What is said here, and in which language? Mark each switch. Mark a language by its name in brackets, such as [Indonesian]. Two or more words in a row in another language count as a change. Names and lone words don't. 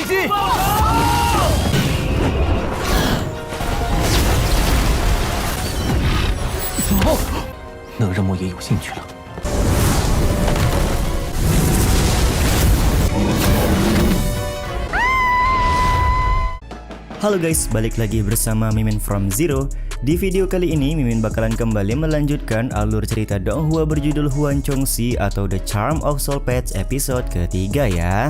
[Chinese] 能让莫爷有兴趣了。 [Indonesian] Halo guys, balik lagi bersama Mimin from Zero. Di video kali ini Mimin bakalan kembali melanjutkan alur cerita Donghua berjudul Huan Chongxi atau The Charm of Soul Patch episode ketiga ya.